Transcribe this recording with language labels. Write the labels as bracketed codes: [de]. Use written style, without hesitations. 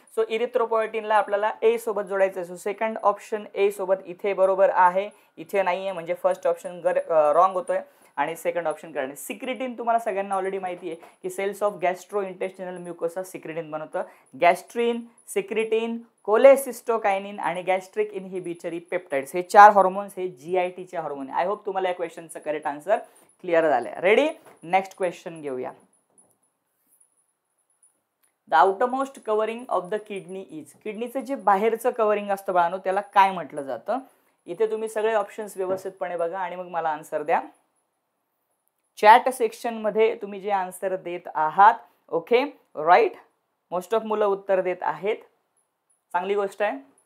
[mr] So इरिथ्रोपोएटिनला आपल्याला ए सोबत जोडायचं आहे। सो सेकंड ऑप्शन ए सोबत इथे बरोबर आहे, इथे नाहीये, म्हणजे फर्स्ट ऑप्शन रॉंग होतोय आणि सेकंड ऑप्शन करणे। सिक्रिटिन तुम्हाला सगळ्यांना ऑलरेडी माहिती आहे की cells of gastro intestinal म्युकोसा secretin बनवतं। गॅस्ट्रिन, सिक्रिटिन, कोलेसिस्टोकायनिन आणि गॅस्ट्रिक इनहिबिटरी पेप्टाइड्स हे 4 हॉर्मोन्स हे GIT चे हॉर्मोन आहे। [en] I hope [mr] तुम्हाला या क्वेश्चनचं करेक्ट आन्सर क्लिअर झालंय। रेडी, नेक्स्ट क्वेश्चन घेऊया। [en] the outermost covering of the kidney is, [mr] किडनीचं जे बाहेरचं कव्हरिंग असतं बाळांनो त्याला काय म्हटलं जातं? इथे तुम्ही सगळे ऑप्शन्स व्यवस्थितपणे बघा आणि मग मला आन्सर द्या। चॅट सेक्शन मध्ये तुम्ही जे आन्सर देत आहात, ओके राईट, मोस्ट ऑफ मुलं उत्तर देत आहेत, चांगली गोष्ट आहे।